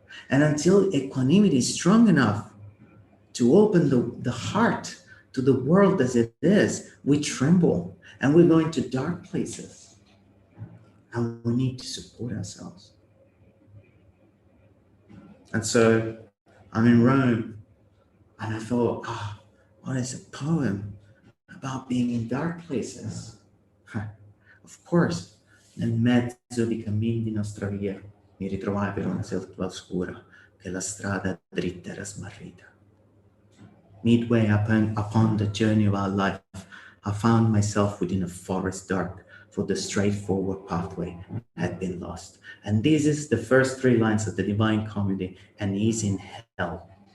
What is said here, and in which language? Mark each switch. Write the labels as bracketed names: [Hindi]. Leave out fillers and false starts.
[English] And until equanimity is strong enough to open the heart to the world as it is, we tremble and we go into dark places. And we need to support ourselves. And so I'm in Rome, and I thought, what is a poem about being in dark places? [Italian] Of course, nel mezzo di cammin di nostra via mi ritrovai per una selva oscura che la strada dritta era smarrita. [English] Midway upon the journey of our life, I found myself within a forest dark, for the straightforward pathway had been lost. And this is the first three lines of the Divine Comedy, and he's in hell.